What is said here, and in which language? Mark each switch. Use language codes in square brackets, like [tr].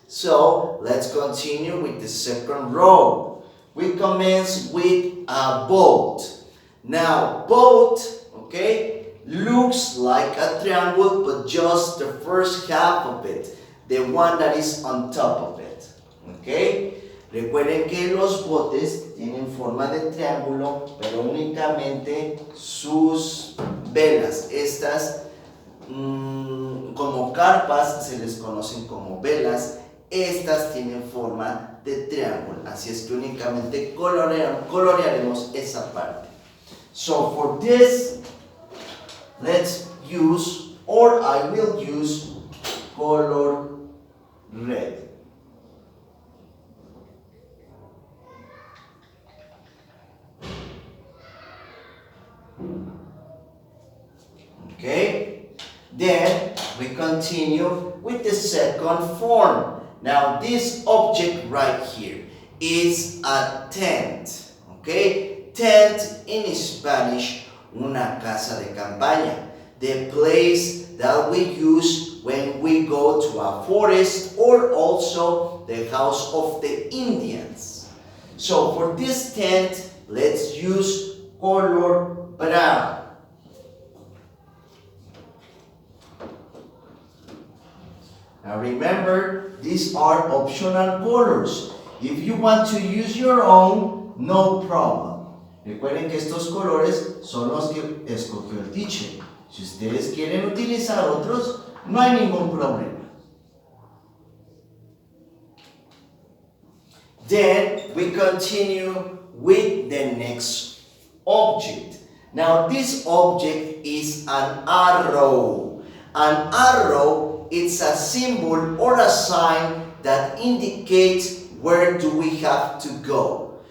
[en] So, let's continue with the second row. We commence with a boat. Now, boat, okay, looks like a triangle, but just the first half of it, the one that is on top of it, okay? [es] Recuerden que los botes tienen forma de triángulo, pero únicamente sus velas, estas como carpas se les conocen como velas, estas tienen forma de triángulo, así es que únicamente colorearemos esa parte. [en] So for this, let's use, or I will use, color red. Okay, then we continue with the second form. Now this object right here is a tent. Okay, tent in Spanish, [es] una casa de campaña, [en] the place that we use when we go to a forest, or also the house of the Indians. So for this tent, let's use color brown. Now remember, these are optional colors. If you want to use your own, no problem. [es] Recuerden que estos colores son los que escogió el teacher. Si ustedes quieren utilizar otros, no hay ningún problema. [en] Then we continue with the next object. Now this object is an arrow. An arrow, it's a symbol or a sign that indicates where do we have to go.